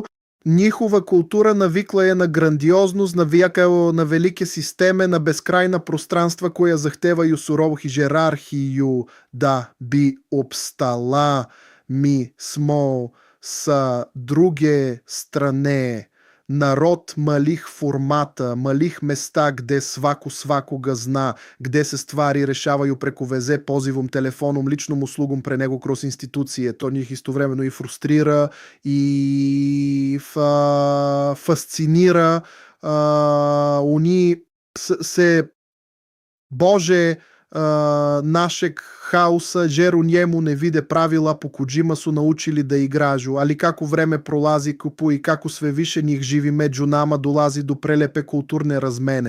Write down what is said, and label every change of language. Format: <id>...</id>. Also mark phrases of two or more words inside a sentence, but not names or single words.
<sr>Njihova kultura navikla je na grandioznost, navijaka na velike sisteme, na beskrajna prostranstva koja zahtevaju surovu hijerarhiju da bi opstala. Mi smo sa druge strane народ малих формата, малих места, gde svako svakoga zna, gde se stvari rešavaju preko veze, pozivom, telefonom, ličnom uslugom pre nego kroz institucije. To njih istovremeno i frustrira i fascinira. Oni se bože našeg хаоса, jer u njemu ne vide pravila po kojima su naučili da igražu, ali kako vreme prolazi i kako sve više njih živi među nama, dolazi do prelepe kulturne razmene.</sr>